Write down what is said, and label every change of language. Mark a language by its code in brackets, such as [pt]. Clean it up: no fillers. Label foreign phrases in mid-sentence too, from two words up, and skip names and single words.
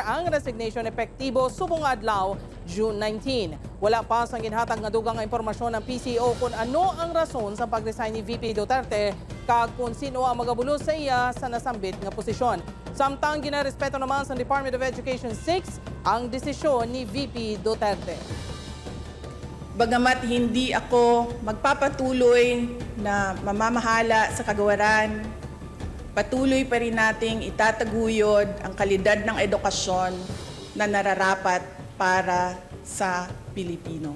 [hil] ang resignation epektibo subong adlaw June 19. Wala pa sang ginhatag nga dugang nga impormasyon ng PCO kung ano ang rason sa pag-resign ni VP Duterte kag kung sino ang magabulos sa iya sa nasambit nga posisyon. Samtang ginarespeto naman sa Department of Education 6 ang desisyon ni VP Duterte. [tl] Bagamat hindi ako magpapatuloy na mamamahala sa kagawaran, patuloy pa rin nating itataguyod ang kalidad ng edukasyon na nararapat para sa Pilipino.